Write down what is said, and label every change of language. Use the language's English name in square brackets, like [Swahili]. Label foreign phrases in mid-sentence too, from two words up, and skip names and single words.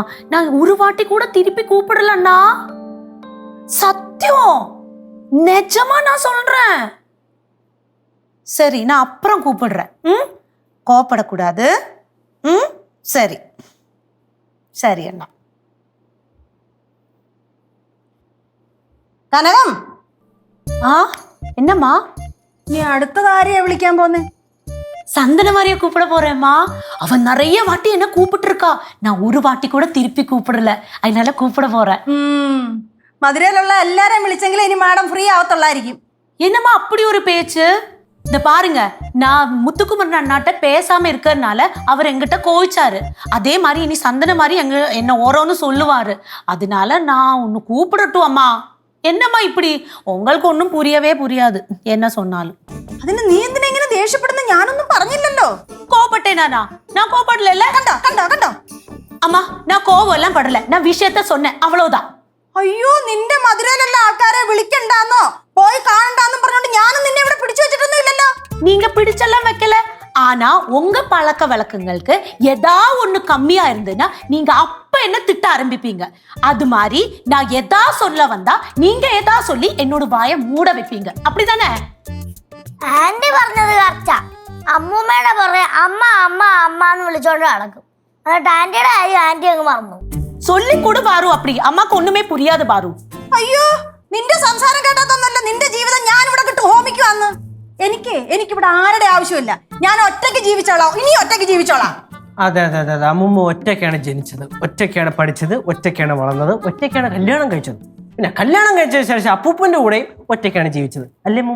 [Tamil] நான் ஒரு வாட்டி கூட திருப்பி கூப்பிடல அண்ணா, சத்தியம், நிஜமா நான் சொல்றேன். சரி, நான் அப்புறம் கூப்பிடுறேன். கோபப்படக்கூடாது. சரி சரி அண்ணா. [Malayalam] കനകം, ആ എന്നമ്മാ? നീ അടുത്തത് ആരെയാ വിളിക്കാൻ പോന്നെ? [Tamil] சந்தனமாரிய கூப்பிட போறேம்மா. அவன் நிறைய வாட்டி என்ன கூப்பிட்டு இருக்கா, நான் ஒரு வாட்டி கூட திருப்பி கூப்பிடல, அதனால கூப்பிட போறேன். [Malayalam] മധുരയിലുള്ള എല്ലാരെയും വിളിച്ചെങ്കിൽ ഇനി മാഡം ഫ്രീ ആവത്തുള്ളായിരിക്കും. [Tamil] என்னம்மா அப்படி ஒரு பேச்சு? இந்த பாருங்க, நான் முத்துக்குமரன் அண்ணாட்ட பேசாம இருக்கிறதுனால அவர் எங்கிட்ட கோவிச்சாரு. அதே மாதிரி இனி சந்தன மாதிரி என்ன ஓரோன்னு சொல்லுவாரு. அதனால நான் ஒன்னு கூப்பிடட்டும் அம்மா. என்னம்மா இப்படி? உங்களுக்கு ஒன்றும் புரியவே புரியாது என்ன சொன்னாலும். [Malayalam] അതിന് നീ എന്തിനാ ഇങ്ങനെ ദേഷ്യപ്പെടുന്ന? ഞാനൊന്നും പറഞ്ഞില്ലല്ലോ. [Tamil] கோபப்பட்டேனா? நான் கோபப்படல. [Malayalam] കണ്ടോ കണ്ടോ കണ്ടോ [Tamil] அம்மா, நான் கோவம் எல்லாம் படல, நான் விஷயத்த சொன்னேன் அவ்வளவுதான். [Malayalam] അയ്യോ, നിന്റെ മധുരയിലുള്ള ആൾക്കാരെ വിളിക്കണ്ടാന്നോ പോയി കാണണ്ടാന്നും പറഞ്ഞോണ്ട് ഞാനും നിന്നെ ഇവിടെ പിടിച്ചു വെച്ചിട്ടൊന്നും ഇല്ലല്ലോ. [Tamil] நீங்க பிடிச்செல்லாம் வைக்கல, ஆனா உங்க பழக்க வழக்கங்களுக்கு ஏதா ஒண்ணு கம்மியா இருந்ததுன்னா நீங்க அப்ப என்ன திட்ட ஆரம்பிப்பீங்க. அது மாதிரி நான் எதா சொல்ல வந்தா நீங்க எதா சொல்லி என்னோட வாயை மூட வைப்பீங்க, அப்படிதானே? [Malayalam] ആന്റി പറഞ്ഞത് കറക്റ്റാ. അമ്മൂമ്മയുടെ പുറകെ അമ്മ അമ്മ അമ്മ എന്ന് വിളിച്ചോണ്ട് നടക്കും. എന്നിട്ട് ആന്റിയുടെ കാര്യം ആന്റി അങ്ങ് മറന്നു. [Tamil] சொல்லி கூட பாரு, அப்படி அம்மாக்கு ஒண்ணுமே புரியாது பாரு. [Malayalam] അയ്യോ, നിന്റെ സംസാരം കേട്ടാത്തൊന്നല്ല നിന്റെ ജീവിതം ഞാൻ ഇവിടെ കിട്ടു ഹോമിക്കുവാന്ന്. എനിക്കിവിടെ ആരുടെ ആവശ്യമില്ല. ഞാൻ ഒറ്റയ്ക്ക് ജീവിച്ചോളാം, ഇനി ഒറ്റയ്ക്ക് ജീവിച്ചോളാം. അതെ അതെ അതെ അതെ, അമ്മൂമ്മ ഒറ്റയ്ക്കാണ് ജനിച്ചത്, ഒറ്റയ്ക്കാണ് പഠിച്ചത്, ഒറ്റയ്ക്കാണ് വളർന്നത്, ഒറ്റയ്ക്കാണ് കല്യാണം കഴിച്ചത്. പിന്നെ കല്യാണം കഴിച്ചതിന് ശേഷം അപ്പൂപ്പന്റെ കൂടെയും ഒറ്റയ്ക്കാണ് ജീവിച്ചത്, അല്ലേ അമ്മൂമ്മ?